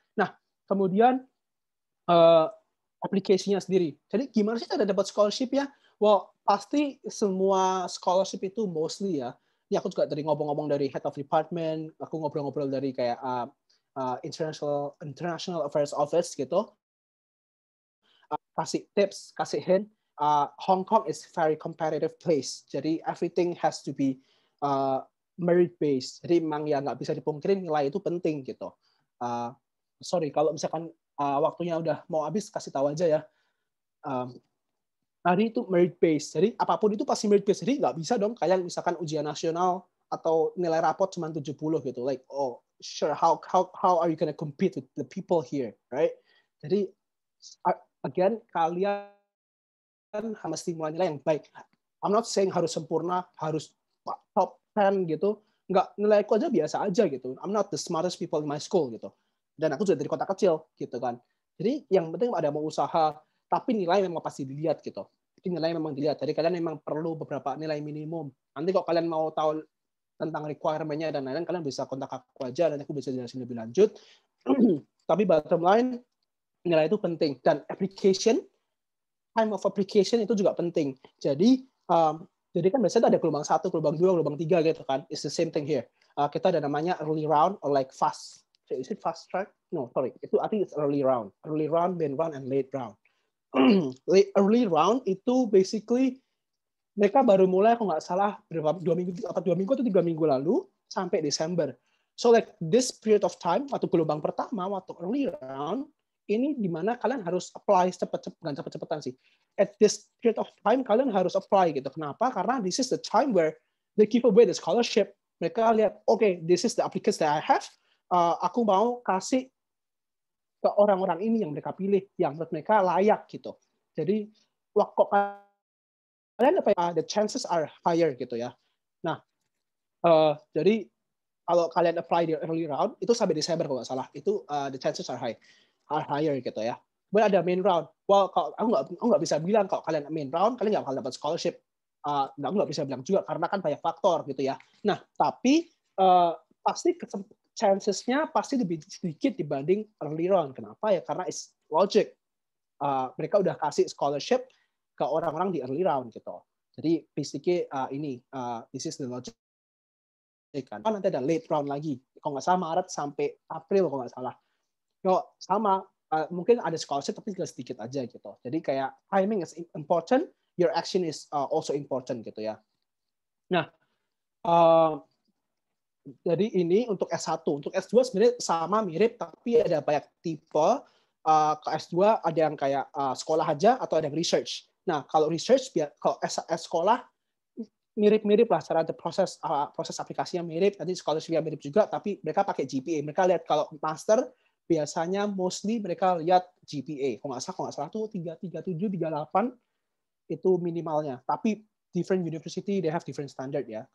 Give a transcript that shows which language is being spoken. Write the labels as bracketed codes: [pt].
[id] Nah, kemudian aplikasinya sendiri. Jadi gimana sih cara dapat scholarship ya? Well, pasti semua scholarship itu mostly ya. Ini aku juga dari ngomong-ngomong dari head of department, aku ngobrol-ngobrol dari kayak international affairs office gitu. Kasih tips, kasih hint. [en] Hong Kong is very competitive place. [id] Jadi [en] everything has to be merit based. [id] Jadi memang ya nggak bisa dipungkiri nilai itu penting gitu. sorry kalau misalkan waktunya udah mau habis, kasih tahu aja ya. Hari itu merit based, jadi apapun itu pasti merit based. Jadi nggak bisa dong kalian misalkan ujian nasional atau nilai rapot cuma 70 gitu. [en] Like, oh sure, how are you gonna compete with the people here, right? [id] Jadi again, kalian mesti mulai nilai yang baik. [en] I'm not saying [id] harus sempurna, harus [en] top 10 gitu. [id] Nggak, nilaiku aja biasa aja gitu. [en] I'm not the smartest people in my school gitu. [id] Dan aku juga dari kota kecil gitu kan. Jadi yang penting ada mau usaha, tapi nilai memang pasti dilihat gitu. Jadi nilai memang dilihat. Jadi kalian memang perlu beberapa nilai minimum. Nanti kalau kalian mau tahu tentang requirement-nya dan lain-lain, kalian bisa kontak aku aja dan aku bisa jelasin lebih lanjut. Tapi bottom line, nilai itu penting. Dan application, time of application itu juga penting. Jadi kan biasanya ada gelombang 1, gelombang 2, gelombang 3 gitu kan. [en] It's the same thing here. [id] Kita ada namanya [en] early round or like fast. Is it fast track? No, sorry. Itu I think it's early round. Early round, mid round, and late round. [id] Early round itu basically mereka baru mulai kalau nggak salah 2 minggu atau 3 minggu lalu sampai Desember. [en] So like this period of time [id] waktu gelombang pertama waktu early round ini di mana kalian harus apply cepet-cepetan sih. [en] At this period of time [id] kalian harus apply gitu. Kenapa? Karena [en] this is the time where they give away the scholarship. [id] Mereka lihat, [en] okay, this is the applicants that I have. [id] Aku mau kasih ke orang-orang ini yang mereka pilih, yang menurut mereka layak gitu. Jadi waktu kalian [en] the chances are higher [id] gitu ya. Nah, jadi kalau kalian apply di early round itu sampai Desember kalau nggak salah, itu [en] the chances are higher [id] gitu ya. Kemudian ada main round. Well, kalau aku nggak bisa bilang kalau kalian main round kalian nggak bakal dapat scholarship. Aku nggak bisa bilang juga karena kan banyak faktor gitu ya. Nah, tapi pasti chances-nya pasti lebih sedikit dibanding early round. Kenapa ya? Karena [en] it's logic. [id] Mereka udah kasih scholarship ke orang-orang di early round gitu. [en] Jadi basically this is the logic. [id] Kan nanti ada late round lagi. Kalau nggak salah Maret sampai April kalau nggak salah. Sama mungkin ada scholarship tapi sedikit aja gitu. Jadi kayak [en] timing is important, your action is also important gitu ya. [id] Nah, jadi ini untuk S1. Untuk S2 sebenarnya sama mirip, tapi ada banyak tipe. Ke S2 ada yang kayak sekolah aja atau ada yang research. Nah, kalau research, kalau sekolah mirip-mirip lah cara proses aplikasinya mirip. Nanti scholarship-nya mirip juga, tapi mereka pakai GPA. Mereka lihat kalau master biasanya mostly mereka lihat GPA. Kalau nggak salah tuh 337, 38 itu minimalnya. [en] Tapi different university they have different standard ya.